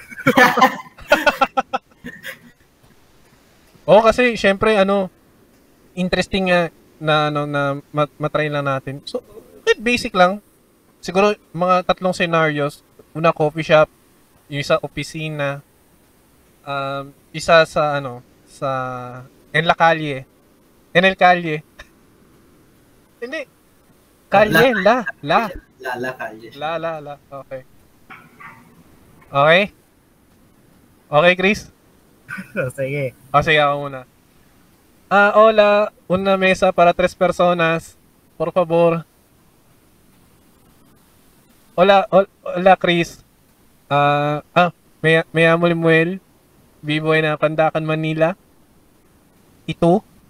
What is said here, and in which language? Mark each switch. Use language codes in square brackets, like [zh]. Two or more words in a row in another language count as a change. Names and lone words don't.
[tl] Kasi syempre interesting na matry lang natin. So, basic lang. Siguro mga 3 scenarios. Una, [en] coffee shop, [tl] yung isa opisina, isa sa [es] En el Calle. Hindi. Calle, la. Calle. La. [en] Okay. Okay, Chris? [tl] Sige. Sige, ako muna. [es] Hola, una mesa para 3 personas. Por favor. Hola, Chris. Me llamo Lemuel. Vivo en Pandacan, Manila. [tl] Ito?